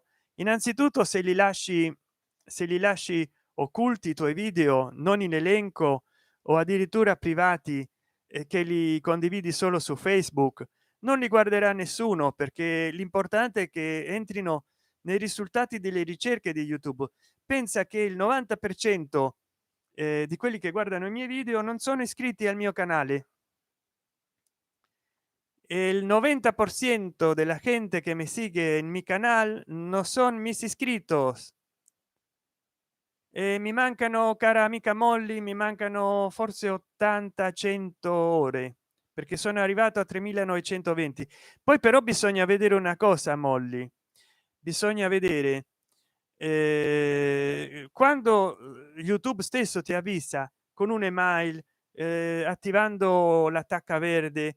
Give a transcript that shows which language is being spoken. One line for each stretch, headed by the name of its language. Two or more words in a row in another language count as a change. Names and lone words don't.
Italian: Innanzitutto, se li lasci occulti i tuoi video, non in elenco o addirittura privati, e che li condividi solo su Facebook, non li guarderà nessuno, perché l'importante è che entrino nei risultati delle ricerche di YouTube. Pensa che il 90% di quelli che guardano i miei video non sono iscritti al mio canale, e
Spanish: el 90% de la gente que me sigue en mi canal no son mis inscritos.
Italian: Mi mancano, cara amica Molly, mi mancano forse 80-100 ore, perché sono arrivato a 3920. Poi però bisogna vedere una cosa, Molly, bisogna vedere quando YouTube stesso ti avvisa con un'email, attivando l'attacca verde.